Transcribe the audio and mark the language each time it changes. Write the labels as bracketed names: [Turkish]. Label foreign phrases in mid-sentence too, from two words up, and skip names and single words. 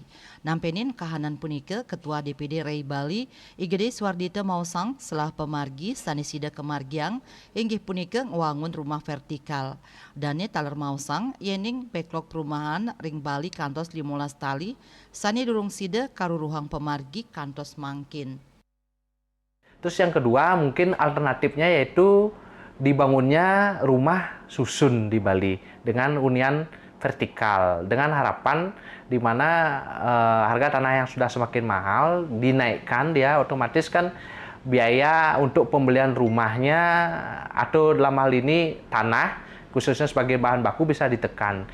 [Balinese] Nampenin kahanan punike Ketua DPD Ray Bali Igede Swardita Mausang selah pemargi sanisida kemargiang inggih punike ngwangun rumah vertikal. Dane taler Mausang yening backlog perumahan ring Bali kantos 15 tali sani durung sida karuruhang pemargi kantos mangkin. [Indonesian] Terus yang kedua mungkin alternatifnya yaitu dibangunnya rumah susun di Bali dengan hunian vertikal dengan harapan di mana harga tanah yang sudah semakin mahal dinaikkan, dia otomatis kan biaya untuk pembelian rumahnya atau dalam hal ini tanah khususnya sebagai bahan baku bisa ditekan.